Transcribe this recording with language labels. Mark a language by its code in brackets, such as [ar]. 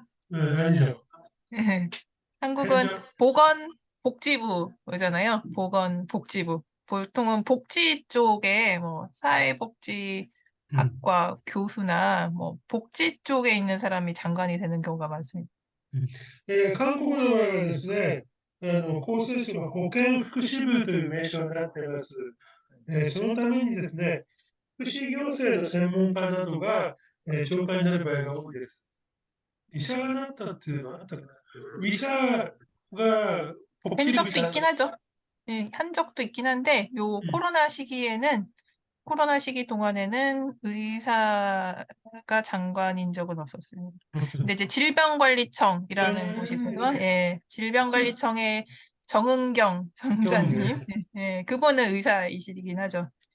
[ko] 아니죠. 한국은 보건복지부잖아요. 보건복지부. 보통은 복지 쪽에 뭐 사회복지학과 교수나 뭐 복지 쪽에 있는 사람이 장관이 되는 경우가 많습니다. [ja] 韓国の場合はですね、厚生省が保健福祉部という名称になっています。そのためにですね、福祉行政の専門家などが、長官になる場合が多いです。医者がなったっていうのはあったかな。 [ko] 의사가 한 적도 있긴 하죠. 예, 한 적도 있긴 한데 요 코로나 시기 동안에는 의사가 장관인 적은 없었습니다. 근데 이제 질병관리청이라는 곳에서 질병관리청의 정은경 청장님, 그분은 의사이시긴 하죠.